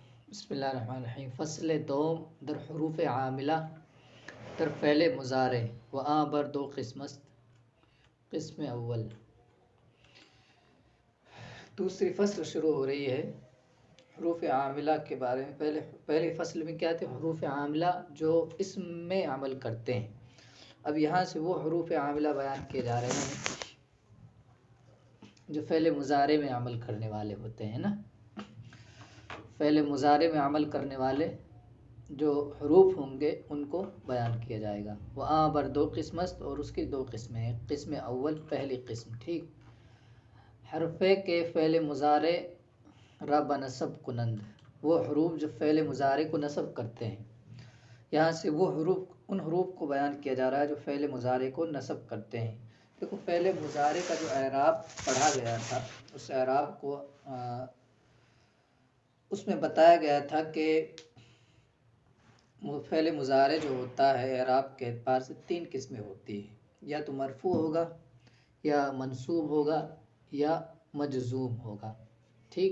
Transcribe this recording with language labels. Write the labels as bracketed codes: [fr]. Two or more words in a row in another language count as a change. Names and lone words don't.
[ar] بسم اللہ الرحمن الرحیم۔ [fa] فصل دوم در حروف عاملہ در فعل مضارع و آ بر دو قسمت۔ قسم اول، [ur] دوسری فصل شروع ہو رہی ہے حروف عاملہ کے بارے میں۔ پہلی فصل میں کیا تھے؟ حروف عاملہ جو اسم میں عمل کرتے ہیں۔ اب یہاں سے وہ حروف عاملہ بیان کیے جا رہے ہیں جو فعل مضارع میں عمل کرنے والے ہوتے ہیں نا۔ فعل مضارع میں عمل کرنے والے جو حروف ہوں گے ان کو بیان کیا جائے گا۔ وہ [fa] آ بر دو قسمت، [ur] اور اس کی دو قسمیں ہیں۔ [fa] قسم اول، [ur] پہلی قسم، ٹھیک، [fa] حرفے کے فعل مضارع را بنصب کنند، [ur] وہ حروف جو فعل مضارع کو نصب کرتے ہیں۔ یہاں سے وہ حروف، ان حروف کو بیان کیا جا رہا ہے جو فعل مضارع کو نصب کرتے ہیں۔ دیکھو، فعل مضارع کا جو اعراب پڑھا گیا تھا، اس اعراب کو اس میں بتایا گیا تھا کہ فعل مضارع جو ہوتا ہے اعراب کے اعتبار سے تین قسمیں ہوتی ہیں، یا تو مرفوع ہوگا، یا منصوب ہوگا، یا مجزوم ہوگا، ٹھیک۔